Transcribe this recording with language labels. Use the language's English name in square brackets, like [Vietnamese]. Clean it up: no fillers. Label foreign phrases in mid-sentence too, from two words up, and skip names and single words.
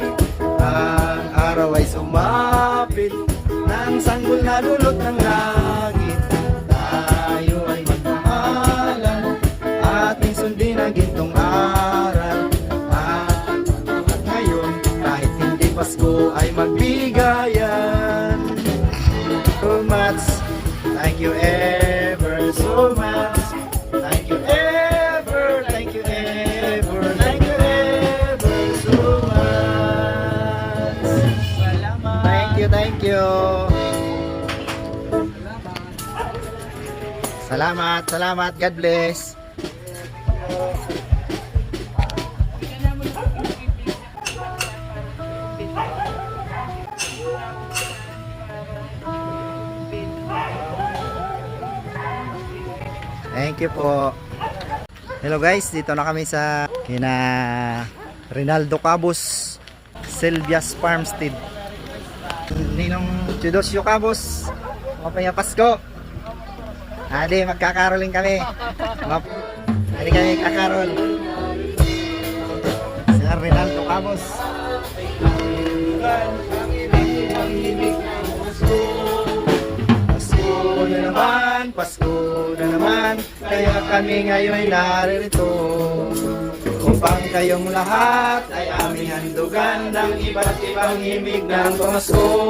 [Filipino] Ang araw ay sumapit, nang sanggol na dulot ng langit. Tayo ay magmahalan, ating sundin ang gintong aral. At ngayon, kahit hindi Pasko ay magbigayan. [English] So much, thank you ever so much. Thank you ever, thank you ever, thank you ever so much. [Filipino] Salamat. [English] Thank you. Salamat. God bless. Thank you po. Hello guys, [Filipino] dito na kami sa kina Rinaldo Cabos, Silvia's Farmstead. Ninong Chudosyo Cabos, mapaya Pasko. Adi, magkakaroling kami. Adi kami kakarol. Sir Rinaldo Cabos. Pasko na naman, kaya kami ngayon ay naririto upang kayong lahat ay aming handugan ng iba't ibang himig ng pamasko.